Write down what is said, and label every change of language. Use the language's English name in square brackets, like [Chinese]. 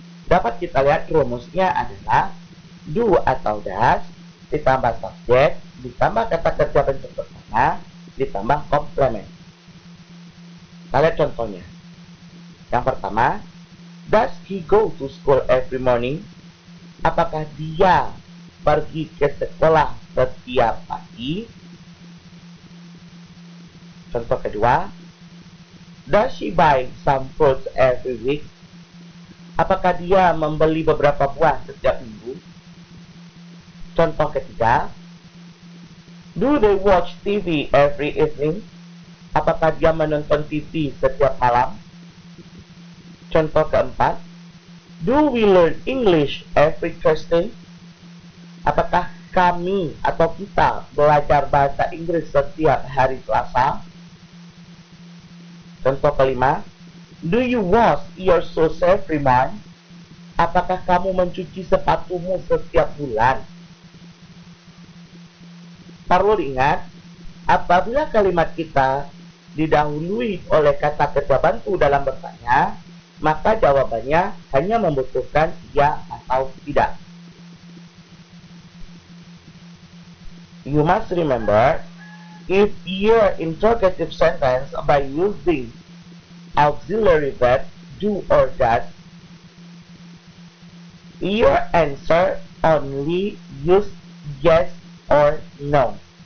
[Indonesian] Dapat kita lihat rumusnya adalah do atau does ditambah subjek ditambah kata kerja bentuk pertama ditambah komplement. Kita lihat contohnya. Yang pertama, [English] does he go to school every morning? [Indonesian] Apakah dia pergi ke sekolah setiap pagi? Contoh kedua, [English] does she buy some fruits every week? [Indonesian] Apakah dia membeli beberapa buah setiap minggu? Contoh ketiga, [English] do they watch TV every evening? [Indonesian] Apakah dia menonton TV setiap malam? Contoh keempat, [English] do we learn English every Thursday? [Indonesian] Apakah kami atau kita belajar bahasa Inggris setiap hari Selasa? Contoh kelima, [English] do you wash your shoes every month? [Indonesian] Apakah kamu mencuci sepatumu setiap bulan? Perlu diingat, apabila kalimat kita didahului oleh kata kerja bantu dalam bertanya, maka jawabannya hanya membutuhkan ya atau tidak. [English] You must remember, if your interrogative sentence by using auxiliary verb do or does, your answer only use yes or no.